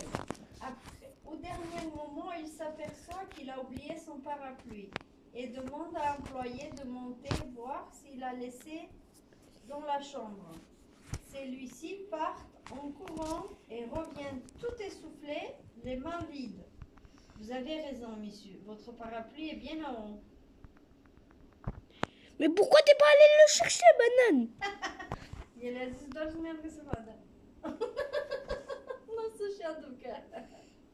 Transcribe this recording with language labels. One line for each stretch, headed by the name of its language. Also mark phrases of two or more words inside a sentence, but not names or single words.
French: Au dernier moment, il s'aperçoit qu'il a oublié son parapluie et demande à l'employé de monter voir s'il a laissé dans la chambre. Celui-ci part en courant et revient tout essoufflé, les mains vides. Vous avez raison, monsieur. Votre parapluie est bien en haut. Mais pourquoi t'es pas allé le chercher, banane?
Portuguese: Ele é das melhores que você pode. Nossa, Xaduca.